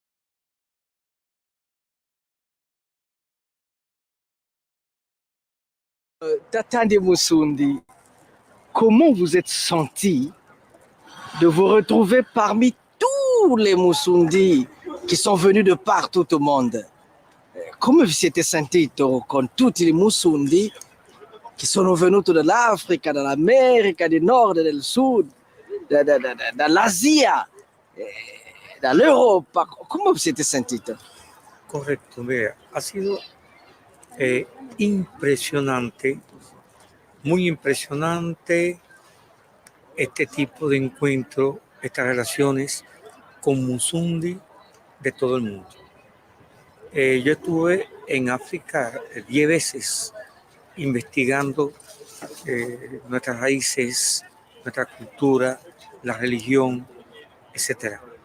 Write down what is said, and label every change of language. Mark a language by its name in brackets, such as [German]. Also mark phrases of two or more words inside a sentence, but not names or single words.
[French] Tata de Musundi, comment vous êtes senti de vous retrouver parmi tous les Musundi qui sont venus de partout au monde? [Italian] Come vi siete sentito con tutti i Musundi che sono venuti dall'Africa, dall'America del Nord e del Sud, dall'Asia, dall'Europa? Come vi siete sentito? [Spanish] Correcto, vea, ha sido impresionante, muy impresionante este tipo de encuentro, estas relaciones con Musundi de todo el mundo. Yo estuve en África 10 veces investigando nuestras raíces, nuestra cultura, la religión, etc.